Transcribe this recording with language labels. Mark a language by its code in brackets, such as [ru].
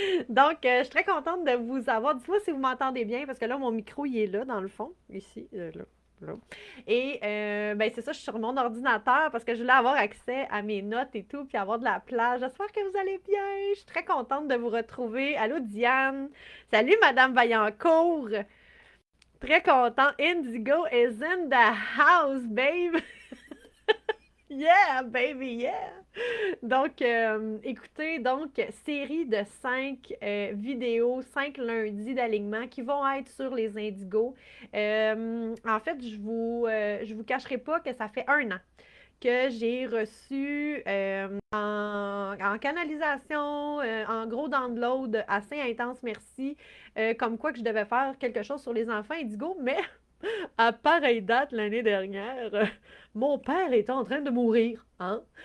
[fr] Donc, je suis très contente de vous avoir. Dites-moi si vous m'entendez bien, parce que là, mon micro, il est là, dans le fond, ici, là. Là. Et ben c'est ça, je suis sur mon ordinateur parce que je voulais avoir accès à mes notes et tout, puis avoir de la plage. J'espère que vous allez bien. Je suis très contente de vous retrouver. Allô Diane. Salut Madame Vaillancourt. Très contente. [en] Indigo is in the house, babe. Yeah, baby, yeah! [fr] Donc, écoutez, série de 5 vidéos, 5 lundis d'alignement qui vont être sur les indigos. En fait, je vous cacherai pas que ça fait 1 an que j'ai reçu en canalisation, en gros download assez intense, merci, comme quoi que je devais faire quelque chose sur les enfants indigos, mais à pareille date l'année dernière, mon père était en train de mourir. Hein?